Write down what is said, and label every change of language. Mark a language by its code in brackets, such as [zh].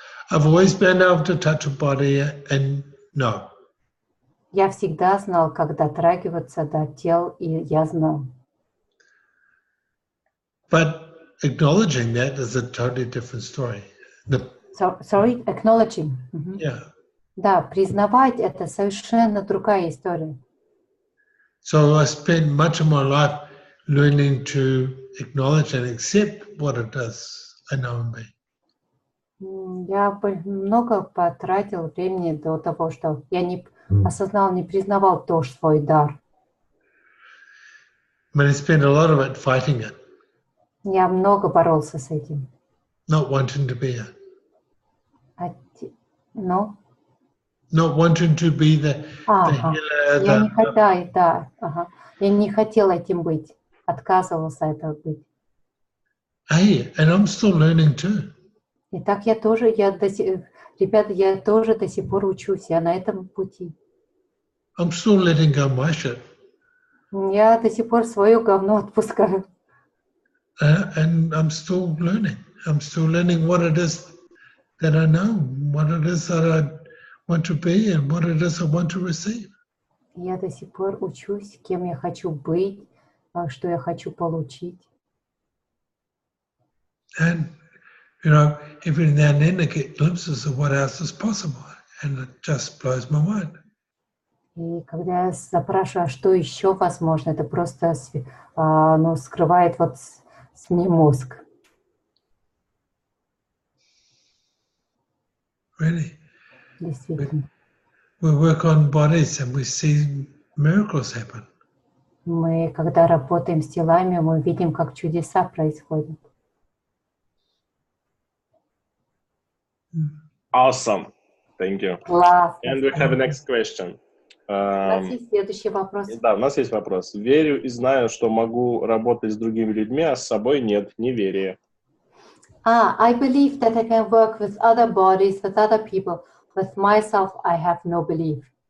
[en] I've always been able to touch a body and know. [ru] Я всегда знал, как дотрагиваться до тел, и я знал. [en] But acknowledging that is a totally different story. Sorry, acknowledging. Yeah. [ru] Да, признавать это совершенно другая история. [en] So I spent much of my life learning to acknowledge and accept what it is I know and be. [ru] Я много потратил времени до того, что я не осознал, не признавал тоже свой дар. [en] But I spent a lot of it fighting it, [ru] Я много боролся с этим. [en] not wanting to be it, Ну, not wanting to be the ага. healer, [ru] Я не хотела, да, ага. Я не хотела этим быть, отказывался это быть. [en] Hey, and I'm still learning too. [ru] И так я тоже, ребята, я тоже до сих пор учусь, я на этом пути. [en] I'm still letting go my shit. [ru] Я до сих пор свое говно отпускаю. [en] And I'm still learning. I'm still learning what it is that I know, what it is that I want to be, and what it is I want to receive. [ru] Я до сих пор учусь, кем я хочу быть, что я хочу получить. [en] And, you know, every now and then I get glimpses of what else is possible, and it just blows my mind. [ru] И когда я запрашиваю, что еще возможно, это просто ну, скрывает вот с мне мозг. [en] Really. [ru] Действительно. [en] We work on bodies and we see miracles happen. [ru] Мы, когда работаем с телами, мы видим, как чудеса происходят. [en] Awesome. Thank you. [ru] Классно. [en] And we have a next question. [ru] У нас есть следующий вопрос. Да, у нас есть вопрос. Верю и знаю, что могу работать с другими людьми, а с собой нет, неверие. [en] I believe that I can work with other bodies, with other people. With myself, I have no belief.